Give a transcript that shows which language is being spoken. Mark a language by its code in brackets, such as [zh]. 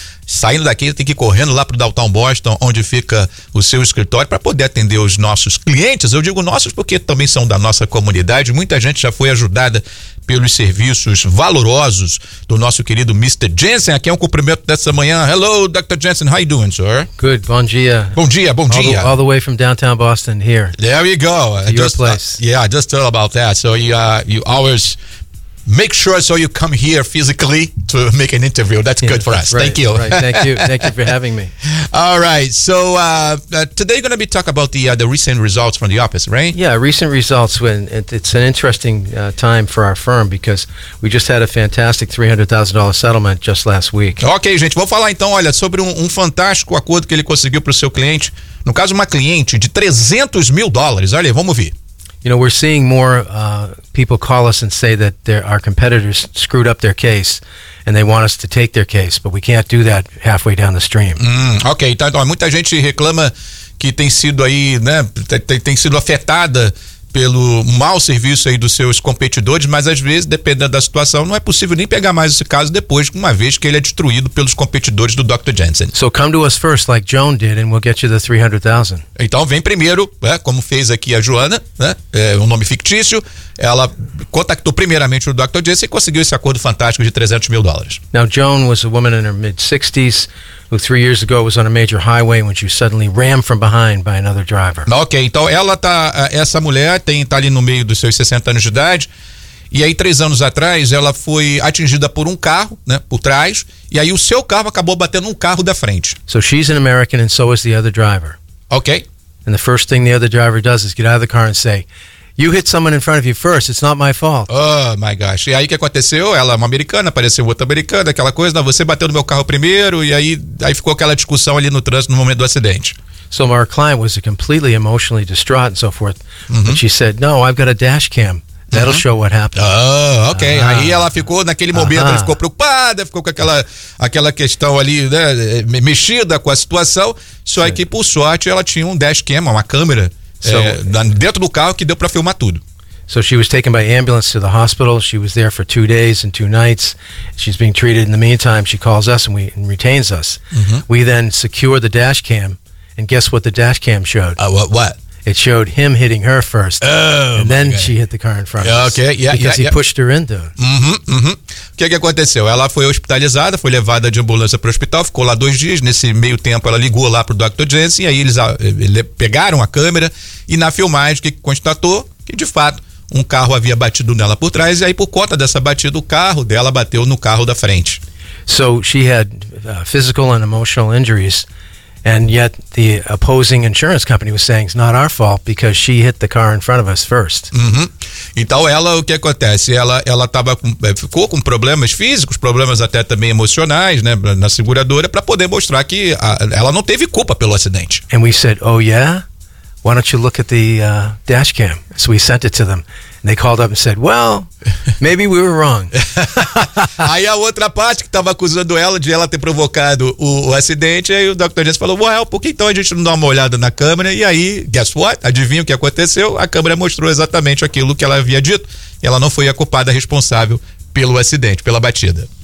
[pt] Saindo daqui, tem que ir correndo lá pro Downtown Boston, onde fica o seu escritório, para poder atender os nossos clientes. Eu digo nossos porque também são da nossa comunidade. Muita gente já foi ajudada pelos serviços valorosos do nosso querido Mr. Jensen. Aqui é um cumprimento dessa manhã. [en] Hello, Dr. Jensen. How are you doing, sir? [pt] Good. Bom dia. Bom dia, bom dia. [en] All the way from Downtown Boston here. There you go. Your place. Just tell about that. So you always make sure so you come here physically to make an interview. That's good for us. Right, thank you. Right. Thank you. Thank you for having me. All right. So today you're going to be talking about the recent results from the office, right? Yeah, recent results. It's an interesting time for our firm because we just had a fantastic $300,000 settlement just last week. [pt] Ok, gente. Vou falar então, olha, sobre um fantástico acordo que ele conseguiu para o seu cliente. No caso, uma cliente de $300,000. Olha, vamos ver. [en] You know, we're seeing more people call us and say that our competitors screwed up their case and they want us to take their case, but we can't do that halfway down the stream. [pt] Ok, então muita gente reclama que tem sido aí, né, tem sido afetada pelo mau serviço aí dos seus competidores, mas às vezes, dependendo da situação, não é possível nem pegar mais esse caso depois, uma vez que ele é destruído pelos competidores do Dr. Jensen. [en] So come to us first, like Joan did, and we'll get you the $300,000. [pt] Então vem primeiro, né, como fez aqui a Joana, né, um nome fictício, ela contactou primeiramente o Dr. Jensen e conseguiu esse acordo fantástico de $300,000. [en] Now Joan was a woman in her mid-60s, who 3 years ago was on a major highway when she was suddenly rammed from behind by another driver. [pt] Ok, então ela tá, essa mulher tá ali no meio dos seus 60 anos de idade, e aí 3 anos atrás ela foi atingida por um carro, né, por trás, e aí o seu carro acabou batendo um carro da frente. [en] So she's an American and so is the other driver. Ok. And the first thing the other driver does is get out of the car and say, "You hit someone in front of you first, it's not my fault." Oh my gosh. [pt] E aí o que aconteceu? Ela é uma americana, apareceu outra americana, aquela coisa, não, você bateu no meu carro primeiro, e aí ficou aquela discussão ali no trânsito no momento do acidente. [en] So our client was completely emotionally distraught and so forth. Uh-huh. But she said, "No, I've got a dash cam. That'll uh-huh. show what happened." Oh, ok. Uh-huh. [pt] Aí ela ficou naquele momento, uh-huh. ela ficou preocupada, ficou com aquela questão ali, né, mexida com a situação. Só que por sorte ela tinha um dash cam, uma câmera. Dentro do carro que deu para filmar tudo. [en] So she was taken by ambulance to the hospital. She was there for 2 days and 2 nights. She's being treated. In the meantime, she calls us and retains us. Uh-huh. We then secure the dash cam, and guess what the dash cam showed? What? It showed him hitting her first. Oh, and then she hit the car in front of us. Okay, because he pushed her into it. [pt] O que aconteceu? Ela foi hospitalizada, foi levada de ambulância para o hospital, ficou lá 2 dias. Nesse meio tempo, ela ligou lá para o Dr. Jensen, e aí eles pegaram a câmera, e na filmagem, que constatou que, de fato, um carro havia batido nela por trás, e aí, por conta dessa batida, o carro dela bateu no carro da frente. [en] So, she had physical and emotional injuries. And yet the opposing insurance company was saying it's not our fault because she hit the car in front of us first. Uhum. [pt] Então ela, o que acontece? Ela tava ficou com problemas físicos, problemas até também emocionais, né, na seguradora, para poder mostrar que ela não teve culpa pelo acidente. [en] And we said, "Oh yeah? Why don't you look at the dash cam?" So we sent it to them. And they called up and said, "Well, maybe we were wrong." [pt] Aí a outra parte que estava acusando ela de ela ter provocado o acidente, aí o Dr. Jensen falou, "Well, por que então a gente não dá uma olhada na câmera?" E aí, [en] guess what? [pt] Adivinha o que aconteceu? A câmera mostrou exatamente aquilo que ela havia dito. E ela não foi a culpada responsável pelo acidente, pela batida.